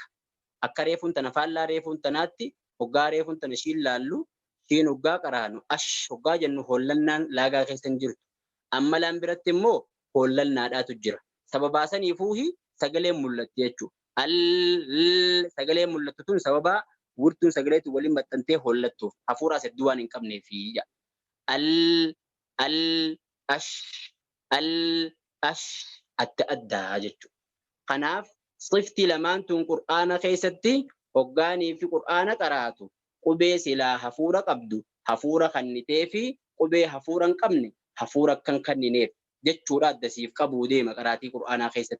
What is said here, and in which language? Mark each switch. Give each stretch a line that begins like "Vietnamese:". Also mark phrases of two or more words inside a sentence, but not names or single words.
Oromo: Akka reefuun tana faallaa reefuun tanaatti hoggaa reefuun tana ishiin laallu ishiin hoggaa qaraanu ash hoggaa jennu hollannaan laagaa keessa hin jirtu. Amma laan biratti immoo hollannaadhaatu jira. Sababaa saniifuu sagaleen mul'atti jechuudha. Sagaleen mul'attu tun sababa wirtuun sagaleetu waliin maxxantee hollattuuf hafuuraas hedduu waan hin qabneefi al ash al ash adda addaa jechuudha. Kanaaf sifti lamaan tun Qur'aana keessatti hoggaanii fi Qur'aana qaraatu qubee silaa hafuura qabdu hafuura kannitee fi qubee hafuura hin qabne hafuura kan kannineef jechuudha addasiif qabuu deema qaraatii Qur'aanaa keessatti.